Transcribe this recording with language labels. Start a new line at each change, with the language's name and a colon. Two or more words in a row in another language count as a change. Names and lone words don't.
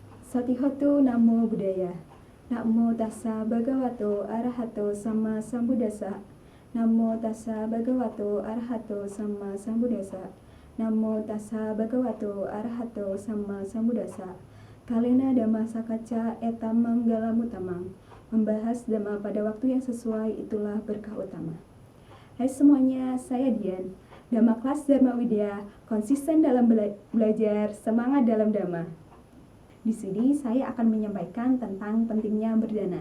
Pali: Satihotu Namo Buddhaya. Namo tassa bhagavato arahato sama sambuddhassa. Namo tassa bhagavato arahato sama sambuddhassa. Namo tassa bhagavato arahato sama sambuddhassa. Kalena Dhamma Sakaca etam manggala mutamang.
Indonesian: Membahas Dhamma pada waktu yang sesuai itulah berkah utama. Hai semuanya, saya Dian. Dhamma kelas Dharma Widya, konsisten dalam belajar, semangat dalam Dhamma. Di sini saya akan menyampaikan tentang pentingnya berdana.